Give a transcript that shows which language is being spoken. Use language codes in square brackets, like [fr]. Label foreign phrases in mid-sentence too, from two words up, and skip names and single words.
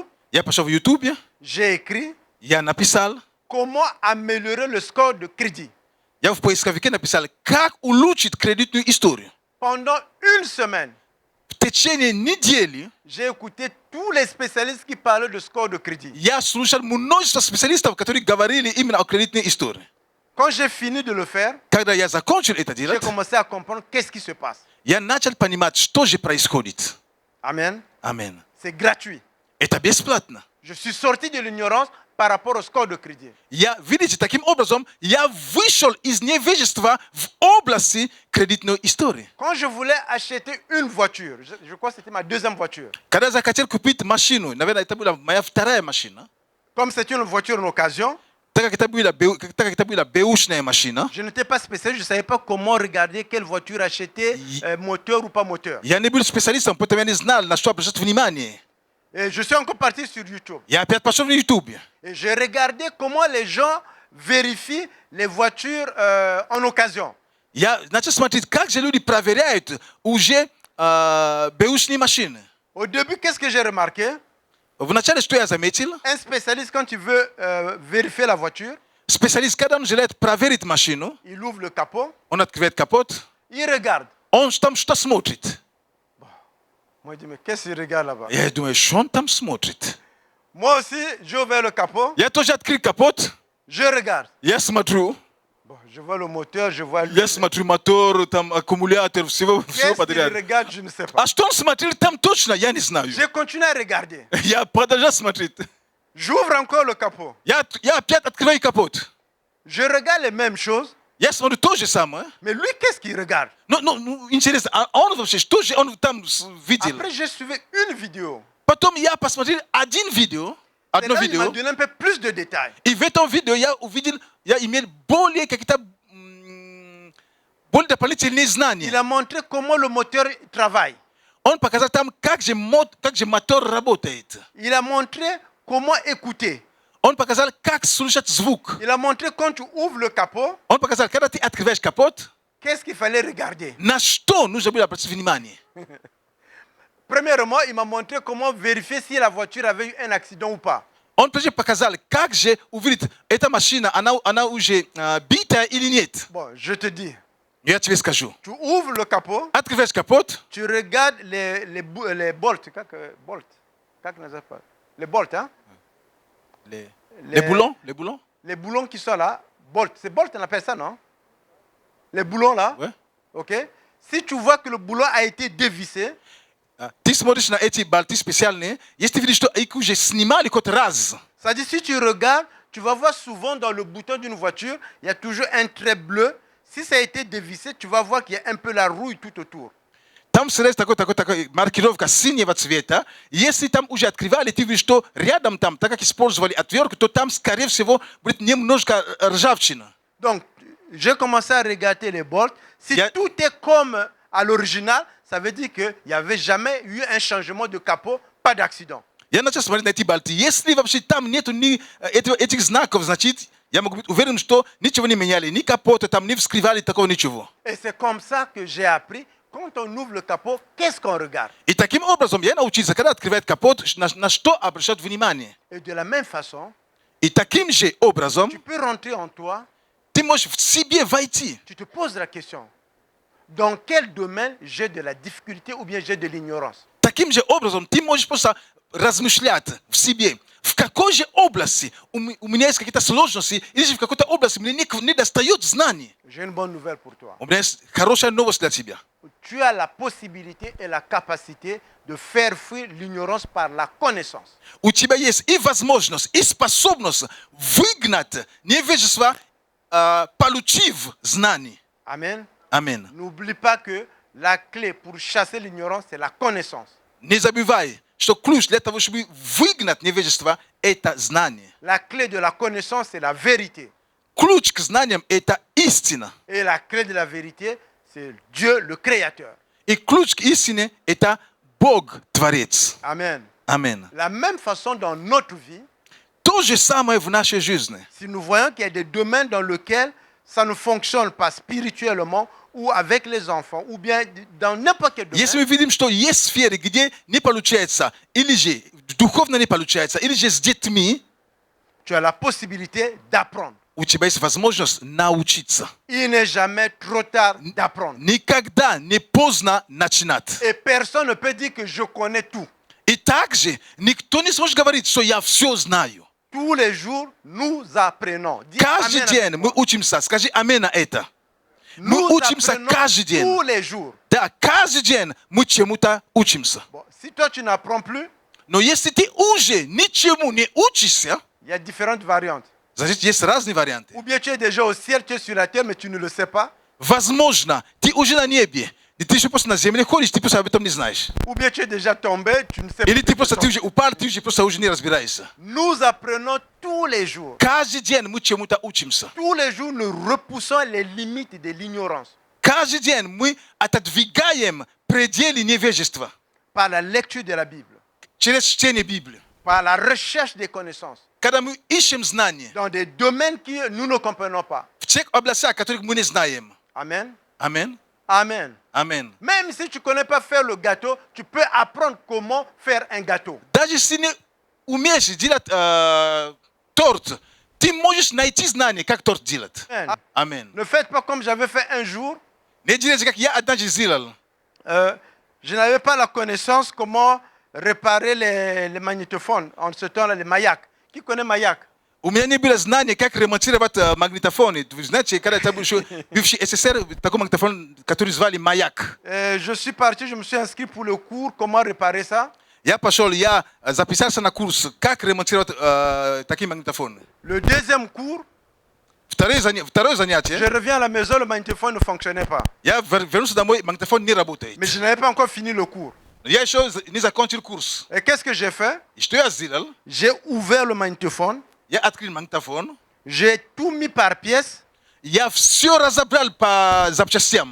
[ru] Я пошел в YouTube, [fr] j'ai écrit [ru] я написал, [fr] comment améliorer le score de crédit. [ru] я в поисковике написал, как улучшить кредитную историю. [fr] Pendant une semaine, [ru] В течение недели [fr] j'ai écouté tous les spécialistes qui parlaient de score de crédit. [ru] я слушал множество специалистов, которые говорили именно о кредитной истории. [fr] Quand j'ai fini de le faire, [ru] Когда я закончил это [fr] j'ai [ru] делать, [fr] commencé à comprendre qu'est-ce qui se passe. [ru] я начал понимать, что же происходит. [fr] Amen. [ru] Аминь. [fr] C'est gratuit. [ru] Это бесплатно. [fr] Je suis sorti de l'ignorance par rapport au score de crédit. [ru] Видите, таким образом, я вышел из невежества в области кредитной истории. [fr] Quand je voulais acheter une voiture, je crois que c'était ma deuxième voiture. [ru] Когда захотел купить машину, наверное, это была моя вторая машина, [fr] Comme c'est une voiture en occasion, [ru] так как это была бэушная машина, [fr] je n'étais pas spécialiste, je ne savais pas comment regarder quelle voiture acheter, moteur ou pas moteur. [ru] я не был специалистом, поэтому я не знал, на что обращать внимание. [fr] Et je suis encore parti sur YouTube. [ru] Я опять пошел на YouTube. [fr] Et j'ai regardé comment les gens vérifient les voitures en occasion. [ru] Я начал смотреть, как же люди проверяют уже бэушные машины. [fr] Au début, qu'est-ce que j'ai remarqué? [ru] Вначале, что я заметил, [fr] Un spécialiste, quand il veut vérifier la voiture, [ru] специалист, когда он желает проверить машину, [fr] il ouvre le capot, [ru] он открывает капот, [fr] il regarde. [ru] он там что смотрит. [fr] Moi, je dis, mais qu'est-ce qu'il regarde là-bas? [ru] Я думаю, что он там смотрит. [fr] Moi aussi, j'ai ouvert le capot, [ru] Я тоже открыл капот, [fr] je regarde. [ru] я смотрю, [fr] Bon, je vois le moteur, je vois [ru] я смотрю мотор, там аккумулятор, всего [fr] Qu'est-ce qu'il [ru] подряд. [fr] regarde, je ne sais pas. [ru] А что он смотрел там точно, я не знаю. [fr] J'ai continué à regarder. [ru] Я продолжал смотреть. [fr] J'ouvre encore le capot. [ru] Я опять открываю капот. [fr] Je regarde les mêmes choses, [ru] Я смотрю то же самое. [fr] mais lui, qu'est-ce qu'il regarde? [ru] Ну, интересно, а он вообще, что же он там видел? [fr] Après, j'ai suivi une vidéo. [ru] Потом я посмотрел одно [fr] Et là, il m'a [ru] видео, [fr] donné un peu plus de détails. [ru] и в этом видео я увидел, я имел более какие-то более дополнительные [fr] Il [ru] знания. [fr] a montré comment le moteur travaille. [ru] Он показал там, как же мотор работает. [fr] Il a montré comment écouter. [ru] Он показал, как слушать звук. [fr] Il a montré quand tu ouvres le capot, [ru] Он показал, когда ты открываешь капот, [fr] qu'est-ce qu'il fallait regarder. [ru] на что нужно было обратить внимание. [fr] Premièrement, il m'a montré comment vérifier si la voiture avait eu un accident ou pas. [ru] Он прежде показал, как же увидеть, эта машина, она уже битая или нет. [fr] Bon, je te dis, [ru] Я тебе скажу. [fr] tu ouvres le capot, [ru] Открываешь капот, [fr] tu regardes les bolts. [ru] Как называется? [fr] Les bolts, hein? les boulons, Les boulons qui sont là. Bolt. C'est bolt, on appelle ça, non? Les boulons là. Ouais. OK? Si tu vois que le boulon a été dévissé, [ru] Ты смотришь на эти болты специальные, если ты видишь, что их уже снимали хоть раз, [fr] c'est-à-dire si tu regardes, tu vas voir souvent dans le bouton d'une voiture, il y a toujours un trait bleu. Si ça a été dévissé, tu vas voir qu'il y a un peu la rouille tout autour. [ru] там сразу такой маркировка синего цвета. Если там уже открывали, ты видишь, что рядом там, так как использовали отвертку, то там, скорее всего, будет немножко ржавчина. [fr] Donc, j'ai commencé à regarder les bolts. Si Il y a- tout est comme à l'original, ça veut dire qu'il n'y avait jamais eu un changement de capot, pas d'accident. [ru] Я начал смотреть на эти болты. Если вообще там нету этих знаков, значит, я могу быть уверен, что ничего не меняли, ни капота там, не вскрывали такого ничего. [fr] Et c'est comme ça que j'ai appris, quand on ouvre le capot, qu'est-ce qu'on regarde? [ru] И таким образом я научился, когда открывает капот, на что обращать внимание. [fr] Et de la même façon, [ru] И таким же образом [fr] tu peux rentrer en toi, [ru] ты можешь в себе войти. [fr] tu te poses la question, dans quel domaine j'ai de la difficulté ou bien j'ai de l'ignorance? [ru] Таким же образом ты можешь просто размышлять в себе, в какой же области у меня есть какие-то сложности, или же в какой-то области мне не достает знаний. [fr] J'ai une bonne nouvelle pour toi. [ru] У меня есть хорошая новость для тебя. [fr] Tu as la possibilité et la capacité de faire fuir l'ignorance par la connaissance. [ru] У тебя есть и возможность, и способность выгнать невежество, получив знаний. [fr] Amen. [ru] Аминь. [fr] N'oublie pas que la clé pour chasser l'ignorance, c'est la connaissance. [ru] Не забывай, что ключ для того, чтобы выгнать невежество, это знание. [fr] La clé de la connaissance, c'est la vérité. [ru] Ключ к знаниям – это истина. [fr] Et la clé de la vérité, c'est Dieu, le Créateur. [ru] И ключ к истине – это Бог, Творец. [fr] Amen. [ru] Аминь. [fr] La même façon dans notre vie, [ru] То же самое в нашей жизни. [fr] si nous voyons qu'il y a des domaines dans lesquels ça ne fonctionne pas spirituellement ou avec les enfants ou bien dans n'importe quel domaine, [ru] Если мы видим, что есть сферы, где не получается, или же духовно не получается, или же с детьми, [fr] tu as la possibilité d'apprendre. [ru] у тебя есть возможность научиться. [fr] Il n'est jamais trop tard d'apprendre. [ru] Никогда не поздно начинать. [fr] Et personne ne peut dire que je connais tout. [ru] И также никто не сможет говорить, что я все знаю. [fr] Tous les jours, nous apprenons. Dis [ru] Каждый [fr] Amen [ru] день [fr] avec [ru] мы [fr] moi. [ru] учимся. Скажи аминь на это. Мы [fr] Nous [ru] учимся [fr] apprenons [ru] каждый день. [fr] tous les jours. [ru] Да, каждый день мы чему-то учимся. [fr] Bon, si toi, tu n'apprends plus, [ru] Но если ты уже ничему не учишься, [fr] il y a différentes variantes. [ru] значит, есть разные варианты. [fr] Ou bien tu es déjà au ciel, tu es sur la terre, mais tu ne le sais pas. [ru] Возможно, ты уже на небе, и ты еще просто на земле ходишь, ты просто об этом не знаешь. [fr] Ou bien tu es déjà tombé, tu ne sais pas. [ru] Или ты просто, ты уже упал, ты уже просто уже не разбираешься. [fr] Nous apprenons tous les jours. [ru] Каждый день мы чему-то учимся. [fr] Tous les jours, nous repoussons les limites de l'ignorance [ru] Каждый день мы отодвигаем пределы невежества [fr] par la lecture de la Bible, [ru] через чтение Библии. [fr] par la recherche des connaissances [ru] Когда мы ищем знания [fr] dans des domaines que nous ne comprenons pas. [ru] в тех областях, которых мы не знаем. [fr] Amen. [ru] Аминь. [fr] Amen. [ru] Аминь. [fr] Même si tu ne connais pas faire le gâteau, tu peux apprendre comment faire un gâteau. [ru] Даже если не умеешь делать торт, ты можешь найти знание, как торт делать. [fr] Amen. [ru] Аминь. [fr] Ne faites pas comme j'avais fait un jour. [ru] Не делайте, как я однажды сделал. [fr] Je n'avais pas la connaissance comment réparer les magnétophones. En ce temps-là, les Mayak. Qui connaît Mayak? [ru] У меня не было знания, как ремонтировать магнитофоны. Вы знаете, когда это был еще бывший СССР, такой магнитофон, который звали «Маяк». [fr] Je suis parti, je me suis inscrit pour le cours, comment réparer ça. [ru] Я пошел, я записался на курс, как ремонтировать такие магнитофоны. [fr] Le deuxième cours, [ru] Второе [fr] je [ru] занятие, [fr] reviens à la maison, le magnétophone ne fonctionnait pas. [ru] я вернулся домой, магнитофон не работает. [fr] Mais je n'avais pas encore fini le cours. [ru] Я еще не закончил курс. [fr] Et qu'est-ce que j'ai fait? [ru] И что я сделал? [fr] J'ai ouvert le magnétophone, [ru] Я открыл магнитофон, [fr] j'ai tout mis par pièce. [ru] я все разобрал по запчастям.